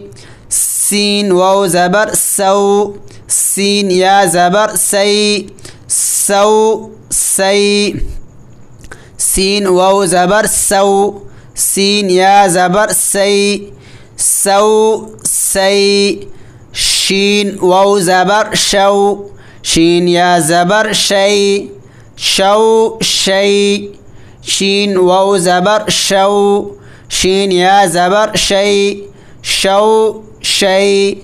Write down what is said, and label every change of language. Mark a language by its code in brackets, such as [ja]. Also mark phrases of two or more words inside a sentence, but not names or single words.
[ur] سین واؤ زبر سو، سین یے زبر سئی، سو سئی. سین واؤ زبر سو، سین یے زبر سئی، سو سئی. شین واؤ زبر شو، شین یے زبر شئی، شو شئی. شین واؤ زبر شو، شین یے زبر شئی، شو شئی.